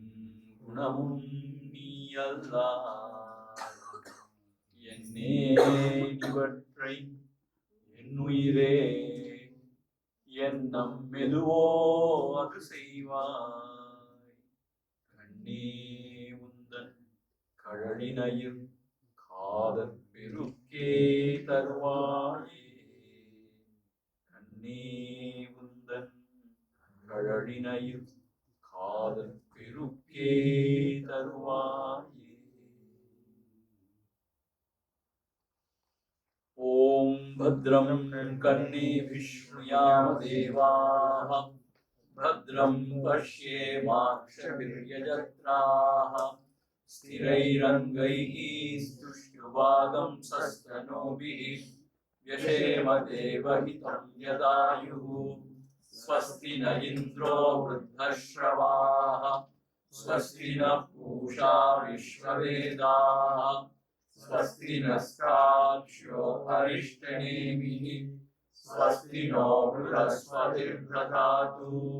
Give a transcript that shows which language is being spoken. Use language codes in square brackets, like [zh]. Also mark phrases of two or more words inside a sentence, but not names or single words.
[ta] குணமும் நீ அல்லாய் என்னே இவற்றை என்னுயிரே எண்ணம் மெதுவோ அது செய்வாய் கண்ணே உந்தன் கழலினையில் காதற் பெருக்கே தருவாயே கண்ணே உந்தன் கழலினையில் காதற் பெருக்கே தருவாயே. [sa] ॐ भद्रं कर्णेभिः शृणुयाम देवाः भद्रं पश्येमाक्षभिर्यजत्राः स्थिरैरङ्गैः स्तुष्टुवागंसस्तनूभिः व्यशेम देवहितं यदायुः स्वस्ति न इन्द्रो वृद्धश्रवाः स्वस्ति नः पूषा विश्ववेदाः स्वस्ति नस्ताक्ष्यो अरिष्टनेमिः स्वस्ति नो बृहस्पतिर्दधातु।